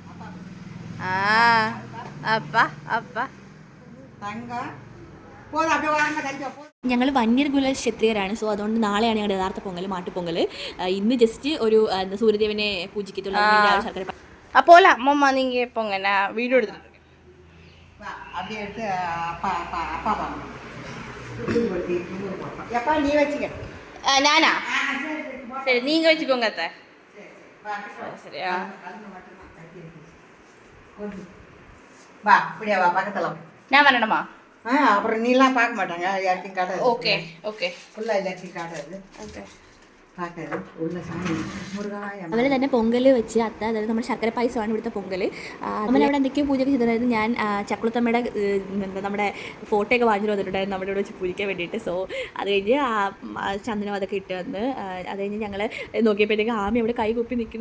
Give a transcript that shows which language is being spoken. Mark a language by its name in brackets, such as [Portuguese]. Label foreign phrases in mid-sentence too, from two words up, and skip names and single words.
[Malayalam] അപ്പ അപ്പ ഞങ്ങൾ വന്യർകുല ക്ഷത്രിയരാണ്. സോ അതുകൊണ്ട് നാളെയാണ് ഞങ്ങളുടെ യഥാർത്ഥ പൊങ്കൽ, മാട്ടുപൊങ്കൽ. ഇന്ന് ജസ്റ്റ് ഒരു സൂര്യദേവനെ പൂജിക്കത്തുള്ളൂ. ശർക്കര അപ്പോൾ അമ്മമ്മ [Tamil] நீங்க போங்க, நான் வீடியோ எடுத்துட்டு அப்படியே எடுத்து அப்பா நீ வச்சுக்க. நானா? சரி, நீங்க வச்சுக்கோங்க அத்தை. சரியா? வா இப்படியா, வா பக்கத்துல. நான் வரணுமா? அப்புறம் நீலாம் பார்க்க மாட்டாங்க, எல்லாத்தையும் காட்டாது. ஓகே ஓகே, ஃபுல்லாக எல்லாத்தையும் காட்டாது. ஓகே [Malayalam] അതുപോലെ തന്നെ പൊങ്കൽ വെച്ച് അത്ത, അതായത് നമ്മുടെ ശർക്കര പായസമാണ് ഇവിടുത്തെ പൊങ്കൽ. നമ്മളവിടെ എന്തൊക്കെയോ പൂജയൊക്കെ ചെയ്തിട്ടുണ്ടായിരുന്നു. ഞാൻ ചക്കുളത്തമ്മയുടെ നമ്മുടെ ഫോട്ടോയൊക്കെ വാങ്ങിച്ചു വന്നിട്ടുണ്ടായിരുന്നു നമ്മുടെ ഇവിടെ വെച്ച് പൂജിക്കാൻ വേണ്ടിയിട്ട്. സോ അത് കഴിഞ്ഞ് ചന്ദനം അതൊക്കെ ഇട്ട് വന്ന് അത് കഴിഞ്ഞ് ഞങ്ങൾ നോക്കിയപ്പോഴത്തേക്ക് ആമി അവിടെ കൈ കുപ്പി നിൽക്കുന്നു.